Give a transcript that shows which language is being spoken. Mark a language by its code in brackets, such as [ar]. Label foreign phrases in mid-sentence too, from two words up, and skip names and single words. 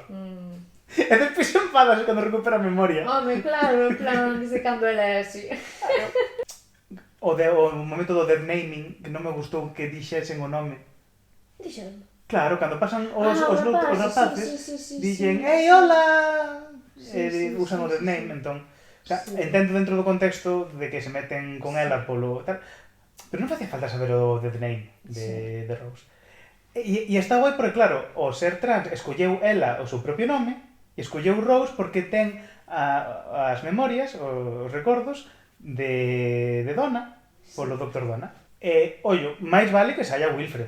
[gl] E despois se enfadas cando recupera a memoria. Home, claro, desde cando ela é así. O momento do [en] dead naming, [gl] que non me gustou que dixesen o nome. Dixeron. Claro, cando pasan os rapaces, sí, dixen, sí, ei, sí. hola! Sí, Usan o [en] dead name, [gl] entón... O sea, entendo dentro do contexto de que se meten con ela polo tal, pero non facía falta saber o [en] dead name [gl] de Rose. E está guai porque, claro, o ser trans escolleu ela o seu propio nome, e escolleu Rose porque ten as memorias, os recordos de Donna, polo Dr. Donna. E, ollo, máis vale que saia Wilfred.